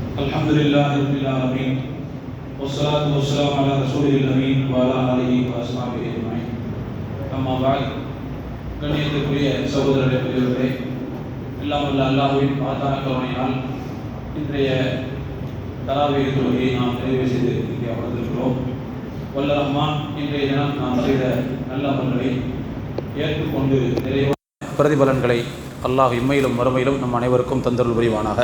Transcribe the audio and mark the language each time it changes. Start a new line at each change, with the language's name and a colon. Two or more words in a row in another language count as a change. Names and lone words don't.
Arabic: الحمد لله رب العالمين والصلاة والسلام على رسول الأمين وعلى آله وأصحابه أجمعين. أما بعد.
Tamil: கண்ணியத்துக்குரிய சகோதரர்களே, பெரியவர்களே, எல்லாம் வல்ல அல்லாஹ்வின் மகத்தான கருணையினால் இன்றைய தராவீஹ் தொழுகையை நாம் நிறைவு செய்து இங்கே அமர்ந்திருக்கிறோம். வல்ல ரஹ்மான் இன்றைய தினம் நாம் செய்த நல்ல அமல்களை ஏற்றுக்கொண்டு நிறைவான பிரதிபலன்களை அல்லாஹ் இம்மையிலும் மறுமையிலும் நம் அனைவருக்கும் தந்தருள் புரிவானாக.